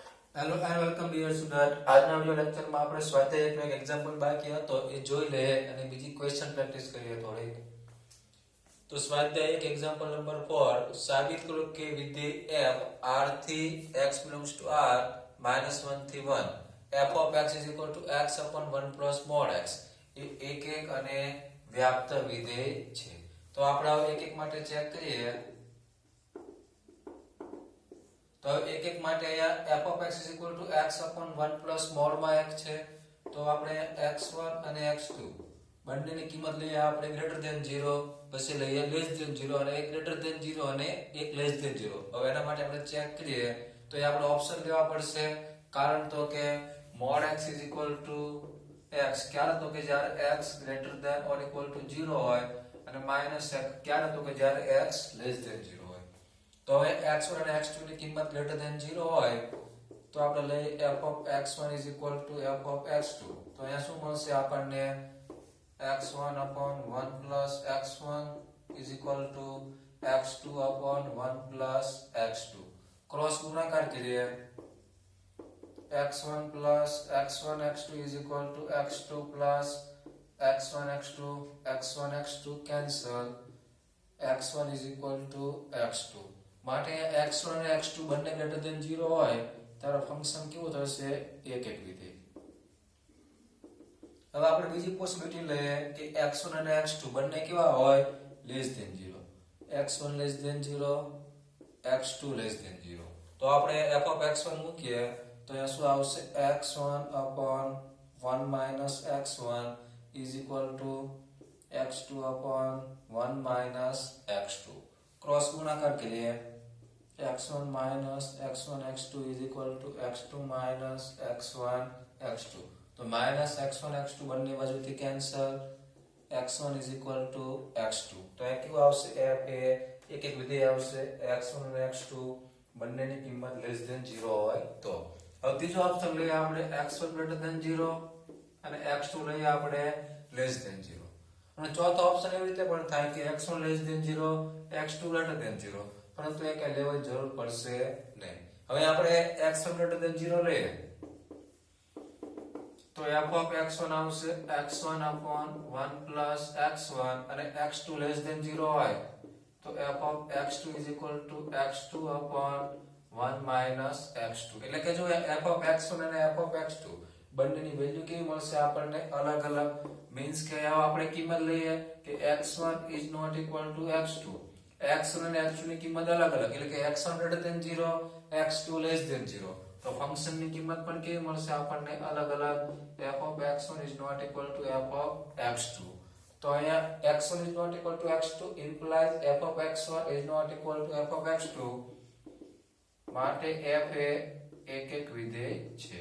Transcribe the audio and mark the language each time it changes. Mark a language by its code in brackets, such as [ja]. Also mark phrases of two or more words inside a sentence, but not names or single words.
[en] Hello and welcome dear student. [gu] આજના [en] video lectureમાં [gu] આપણે સ્વાધ્યાયનો એક એક્ઝામ્પલ બાકી હતો એ જોઈ લઈએ અને બીજી [en] question practice [gu] કરીએ થોડી. તો સ્વાધ્યાય એક [en] example number 4 [gu] સાબિત કરો કે વિધેય f r થી [en] x belongs to r -1 [gu] થી [en] 1 f of x is equal to x upon 1 plus mod x [gu] એ એક એક અને વ્યાપ્ત વિધેય છે. તો આપણે હવે એક એક માટે ચેક કરીએ. તો એક એક માટે અહીંયા [en] f of x is equal to x upon 1 plus [gu] mod માં x છે. તો આપણે x1 અને x2 બંનેની કિંમત લઈએ આપણે [en] greater than 0, [gu] પછી લઈએ [en] less than 0 [gu] અને એક [en] greater than 0 [gu] અને એક [en] less than 0. [gu] હવે એના માટે આપણે ચેક કરીએ તો એ આપણે ઓપ્શન લેવા પડશે. કારણ તો કે [en] mod x is equal to x [gu] ક્યારે તો કે જ્યારે x [en] greater than or equal to 0 [gu] હોય અને [en] minus x [gu] ક્યારે તો કે જ્યારે x [en] less than 0 [gu] હોય. તો હવે x1 અને x2 ની કિંમત [en] greater than 0 [gu] હોય તો આપણે લઈએ [en] f of x1 is equal to f of x2. [gu] તો અહીંયા શું મળશે આપણને [en] x1 upon 1 plus x1 is equal to x2 upon 1 plus x2. [gu] ક્રોસ ગુણાકાર કરીએ [en] x1 plus x1 x2 is equal to x2 plus x1 x2 x1 x2 cancel x1 is equal to x2. [gu] માટે x1 અને x2 બંને [en] greater than 0 [gu] હોય ત્યારે ફંક્શન કેવું થશે એક એક વિધેય. હવે આપણે બીજી પોસિબિલિટી લઈએ કે x1 અને x2 બંને કેવા હોય [en] less than 0. x1 less than 0 x2 less than 0. [gu] તો આપણે [en] f of x1 [gu] મૂકીએ તો અહીંયા શું આવશે [en] x1 upon 1 minus x1 is equal to x2 upon 1 minus x2. [gu] ક્રોસ ગુણાકાર કરીએ [en] x1 minus x1 x2 is equal to x2 minus x1 x2. [gu] તો [en] minus x1 x2 [gu] બંને બાજુથી કેન્સલ [en] x1 is equal to x2. [gu] તો આ કેવું આવશે f એ એક એક વિધેય આવશે x1 અને x2 બંનેની કિંમત [en] less than 0 [gu] હોય તો. હવે ત્રીજો ઓપ્શન લઈએ આપણે x1 [en] greater than 0 [gu] અને x2 લઈએ આપણે [en] less than 0. [gu] અને ચોથો ઓપ્શન એવી રીતે પણ થાય કે x1 [en] less than 0 [gu] x2 [en] greater than 0, [gu] પરંતુ એ કઈ લેવાની જરૂર પડશે નહીં. હવે આપણે x1 [en] greater than 0 [gu] લઈએ તો [en] f of x1 [gu] આવશે [en] x1 upon 1 plus x1 [gu] અને x2 [en] less than 0 [gu] હોય તો [en] f of x2 is equal to x2 upon 1 minus x2. [gu] એટલે કે જો [en] f of x1 [gu] અને [en] f of x2 [gu] બંનેની વેલ્યુ કેવી મળશે આપણને અલગ અલગ. મીન્સ કે આપણે કિંમત લઈએ કે [en] x1 is not equal to x2. [gu] x1 અને x2 ની કિંમત અલગ અલગ એટલે કે [en] x1 greater than 0 x2 less than 0. [gu] તો ફંક્શન ની કિંમત પણ કેવી મળશે આપણને અલગ અલગ. [en] f of x1 is not equal to f of x2. [gu] તો અહીંયા [en] x1 is not equal to x2 implies f of x1 is not equal to f of x2. [gu] માટે f એ એક એક વિધેય છે.